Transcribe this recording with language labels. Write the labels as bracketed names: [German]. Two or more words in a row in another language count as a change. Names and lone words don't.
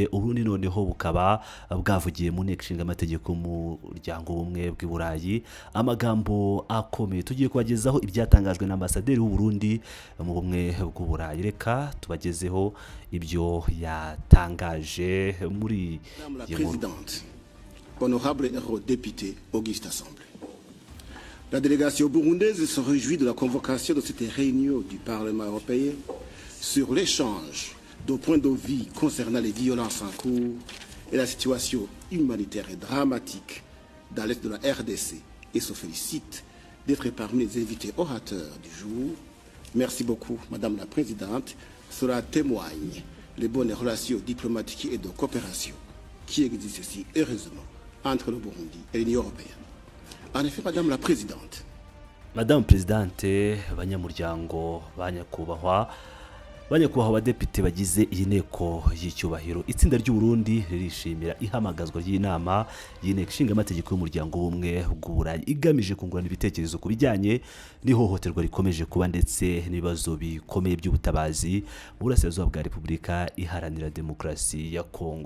[Kinyarwanda] Uburundi noneho bukaba bwavugiye mu nteko ishinga amategeko mu muryango w'ubumwe bw'i Burayi amagambo akomeye. Tugiye kubagezaho ibyatangajwe na ambasaderi w'u Burundi mu bumwe bw'u Burayi. Reka tubagezeho ibyo yatangaje muri [French] Madame la Présidente, honorable eurodéputé Auguste Assemblée. La délégation burundaise se réjouit de la convocation de cette réunion du Parlement européen sur l'échange de points de vue concernant les violences en cours et la situation humanitaire et dramatique dans l'est de la RDC et se félicite d'être parmi les invités orateurs du jour. Merci beaucoup, Madame la Présidente. Cela témoigne les bonnes relations diplomatiques et de coopération qui existent si heureusement entre le Burundi et l'Union européenne. En effet, Madame la Présidente. Madame Présidente, [Kinyarwanda] banyamuryango banyakubahwa abadepite bagize iyi nteko y'icyubahiro, itsinda ry'u Burundi ririshimira ihamagazwa ry'inama y'inteko ishinga amategeko y'umuryango w'ubumwe bw'u Burayi igamije kungurana ibitekerezo ku bijyanye n'ihohoterwa rikomeje kuba ndetse n'ibibazo bikomeye by'ubutabazi mu burasirazuba bwa Repubulika Iharanira Demokarasi ya Kongo.